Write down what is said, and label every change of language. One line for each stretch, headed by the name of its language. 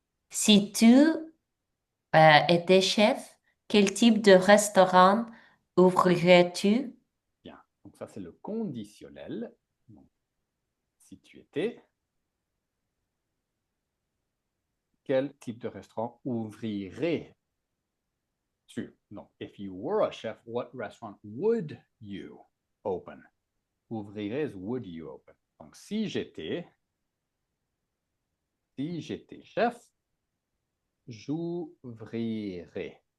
French: Si tu étais chef, quel type de restaurant ouvrirais-tu? Bien. Donc ça, c'est le conditionnel. Donc, si tu étais, quel type de restaurant ouvrirais-tu?
English: Donc, if you were a chef, what restaurant would you open? Ouvrirais, would you open?
French: Donc, si j'étais chef, j'ouvrirais.